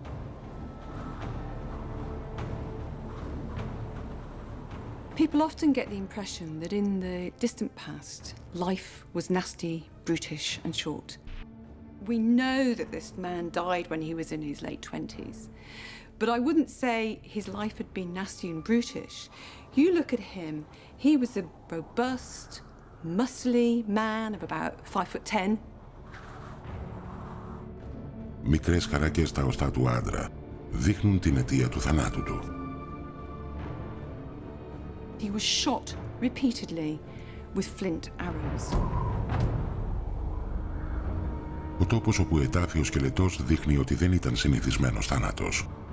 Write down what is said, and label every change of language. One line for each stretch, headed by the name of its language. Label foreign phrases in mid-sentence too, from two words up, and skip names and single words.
English: People often get the impression that in the distant past, life was nasty, brutish and short. We know that this man died when he was in his late 20s, but I wouldn't say his life had been nasty and brutish. You look at him, he was a robust, muscly man of about 5'10".
Greek: Μικρές χαράκες στα οστά του άντρα δείχνουν την αιτία του θανάτου του.
English: He was shot repeatedly with flint arrows.
Greek: Ο τόπος όπου ετάφη ο σκελετός δείχνει ότι δεν ήταν συνηθισμένος θάνατος.